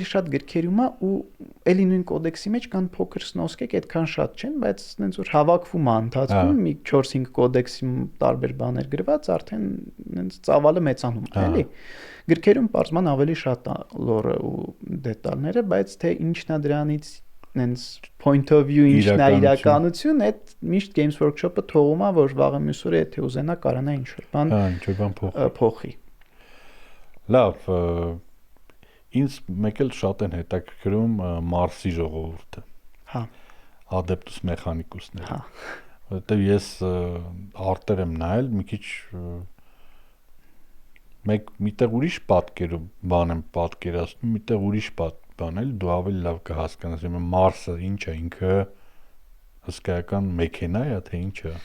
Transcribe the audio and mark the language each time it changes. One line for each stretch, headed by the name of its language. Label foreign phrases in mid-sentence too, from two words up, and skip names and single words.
Armenian: շատ գրքերում է ու էլի նույն կոդեքսի մեջ կան փոքր սնոսկեք, այդքան շատ չեն, բայց այնց որ հավաքվում է ընթացքում մի 4-5 կոդեքսի տարբեր բաներ գրված, արդեն այնց ծավալը մեծանում է, էլի։ Գրքերում բարձման ավելի շատ է լորը ու դետալները, բայց թե ինչն է դրանից այնց
English: point of view
Armenian: ինչն է իրականություն, այդ միշտ Games Workshop-ը թողում է, որ վաղը մյուս օրը եթե ուզենա կարանա ինչ-որ բան փոխի։ Լավ, ինձ մեկ էլ շատ են հետաքրքրում Մարսի ժողովուրդը։ Հա։ Adeptus Mechanicus-ները։ Հա։ Որտեւ ես արտեր եմ նայել, մի քիչ միտեղ ուրիշ պատկերով բան եմ պատկերացնում, միտեղ ուրիշ բան էլ դու ավելի լավ կհասկանաս։ Մարսը ինչ է, ինքը հսկայական մեքենա է, թե ինչ է։